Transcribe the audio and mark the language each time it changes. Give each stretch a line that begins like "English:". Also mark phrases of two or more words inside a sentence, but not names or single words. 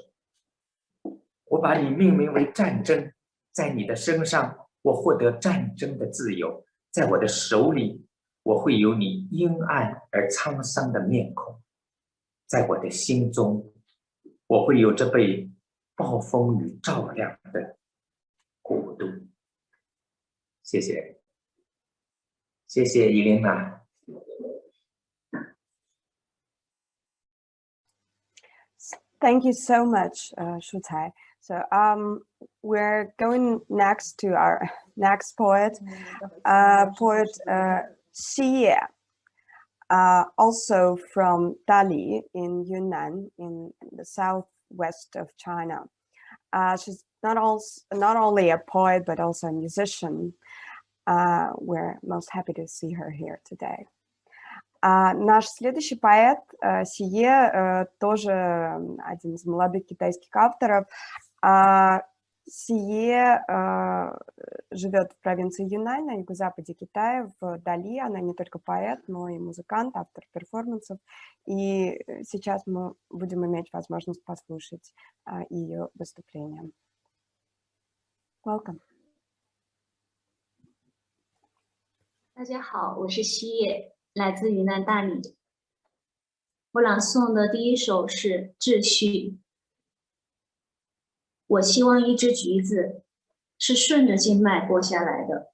Chinese: 我把你命名为战争，在你的身上，我获得战争的自由；在我的手里，我会有你阴暗而沧桑的面孔；在我的心中，我会有这被暴风雨照亮的国度。谢谢，谢谢伊琳娜。
English: Thank you so much, Shu Cai. So we're going next to our next poet, poet Xi Ye, also from Dali in Yunnan, in the southwest of China. She's not only a poet, but also a musician. We're most happy to see her here today.
Russian: Наш следующий поэт Сие, тоже один из молодых китайских авторов. Сие живет в провинции Юнань на юго-западе Китая, в Дали. Она не только поэт, но и музыкант, автор перформансов. И сейчас мы будем иметь возможность послушать ее выступление.
English: Welcome.
Chinese: 大家好，我是西叶，来自云南大理。我朗诵的第一首是《秩序》。我希望一只橘子是顺着经脉剥下来的。